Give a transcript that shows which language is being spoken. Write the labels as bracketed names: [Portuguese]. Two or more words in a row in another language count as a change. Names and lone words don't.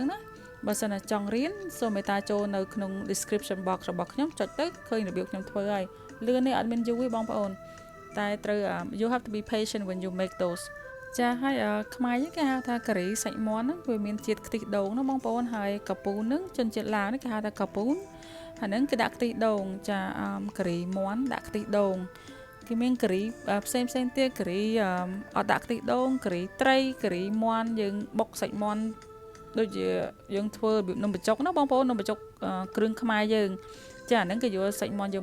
[Khmer] ណាបើសិនតែចង់រៀនសូមមេត្តាចូលនៅក្នុង [English] description box [Khmer] របស់ខ្ញុំចុចទៅឃើញរបៀបខ្ញុំធ្វើហើយលឿននេះអត់មានយូរទេបងប្អូនតែត្រូវ [English] you have to be patient when you make those [Khmer] ចាហើយខ្មែរយើងគេហៅថាការីសាច់មាន់ហ្នឹងវាមានជាតិខ្ទិះដូងណាបងប្អូនហើយកាពូនហ្នឹងជនជាតិឡាវនេះគេហៅថាកាពូនហើយហ្នឹងគេ ដាក់ខ្ទិះដូងចាការីមាន់ដាក់ខ្ទិះដូងគេមានការីផ្សេងទៀតការីអត់ដាក់ខ្ទិះដូងការីត្រីការីមាន់យើងបុកសាច់មាន់ដូចជាយើងធ្វើរបៀបនំបញ្ចុកណាបងប្អូននំបញ្ចុកគ្រឿងខ្មែរយើងចាហ្នឹងគេយកសាច់មាន់យើង